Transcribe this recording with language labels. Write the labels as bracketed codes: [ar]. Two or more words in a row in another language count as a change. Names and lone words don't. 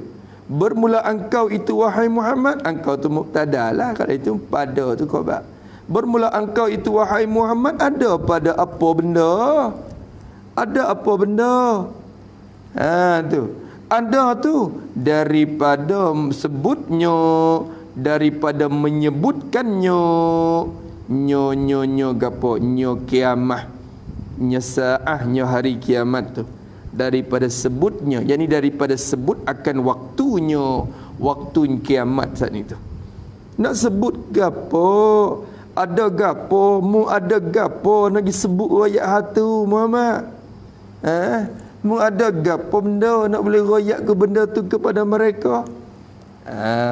[ms] Bermula engkau itu wahai Muhammad, engkau tu mubtada lah, kalau itu pada tu khabar. Bermula engkau itu wahai Muhammad, ada pada apa benda? Ada apa benda? Tu ada tu daripada sebutnya, daripada menyebutkannya, nyo gapo, nyo kiamah, nyo saah, nyo hari kiamat tu, daripada sebutnya, yakni daripada sebut akan waktunya, waktu kiamat saat itu. Nak sebut gapo? Ada gapo? Mu ada gapo nak disebut ayat hatu Muhammad? Mu ada gapo benda nak boleh royak ke benda tu kepada mereka?